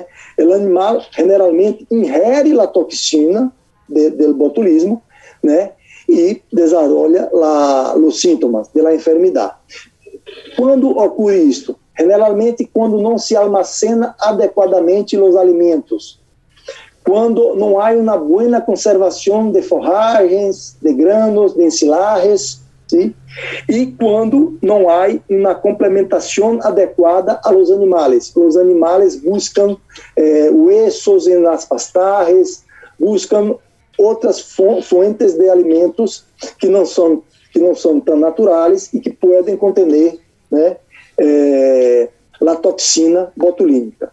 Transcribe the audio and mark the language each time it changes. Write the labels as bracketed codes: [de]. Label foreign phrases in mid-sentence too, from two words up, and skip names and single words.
[pt] O animal generalmente ingere a toxina do botulismo, né? E desenvolve os sintomas da enfermidade. Quando ocorre isto? Generalmente, quando não se almacena adequadamente os alimentos, quando não há uma boa conservação de forragens, de granos, de ensilajes, ¿sí? E quando não há uma complementação adequada aos animais. Os animais buscam huesos nas pastagens, buscam outras fontes de alimentos que não são tão naturais e que podem conter, né, a toxina botulínica.